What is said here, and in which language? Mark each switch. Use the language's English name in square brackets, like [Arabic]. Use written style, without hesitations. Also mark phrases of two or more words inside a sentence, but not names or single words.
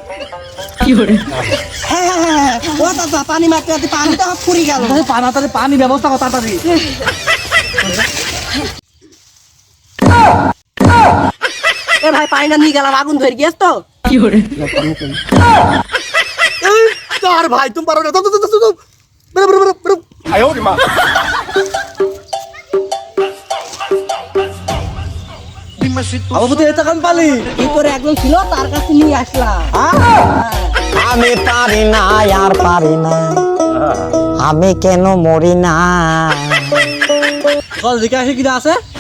[Bangla] ও দাদা পানি মারতে মারতে পানিটা ফুরি গেল পানি ব্যবস্থা কর তাড়াতাড়ি এ ভাই পানিটা নিয়ে গেলাম আগুন ধরে গিয়েছ তো আর ভাই তুমি পারো না [Spanish] Dime si tú [Bangla] বাবু তো এটা কাম পালি কি করে একজন ছিল তার কাছে নিয়ে আসলাম আমি পারি না আর পারি না আমি কেন মরি না চল দেখে আসি কি আছে